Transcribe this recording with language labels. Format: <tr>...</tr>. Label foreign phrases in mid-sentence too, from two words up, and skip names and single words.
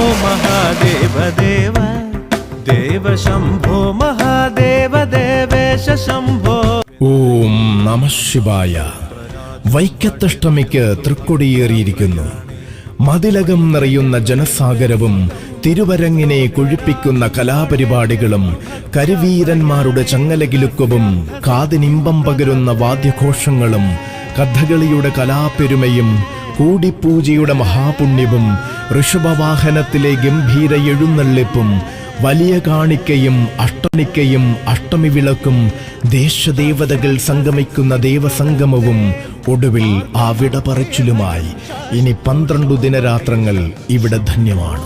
<sa>महादेव देव देव शंभो महादेव देवेश शंभो. ഓം നമഃ ശിവായ.</sa> <ml>വൈക്കത്തഷ്ടമിക്ക് തൃക്കൊടിയേറിയിരിക്കുന്നു. മതിലകം നിറയുന്ന ജനസാഗരവും തിരുവരങ്ങിനെ കൊഴിപ്പിക്കുന്ന കലാപരിപാടികളും കരിവീരന്മാരുടെ ചങ്ങലകിലുക്കവും കാതിനിമ്പം പകരുന്ന വാദ്യഘോഷങ്ങളും കഥകളിയുടെ കലാപെരുമയും കൂടിപ്പൂജയുടെ മഹാപുണ്യവും ഋഷഭവാഹനത്തിലെ ഗംഭീര എഴുന്നള്ളിപ്പും വലിയ കാണിക്കയും അഷ്ടമിക്കയും അഷ്ടമി വിളക്കും ദേശദേവതകൾ സംഗമിക്കുന്ന ദേവസംഗമവും ഒടുവിൽ ആ വിട പറച്ചിലുമായി ഇനി 12 ദിനരാത്രങ്ങൾ ഇവിടെ ധന്യമാണ്.</ml>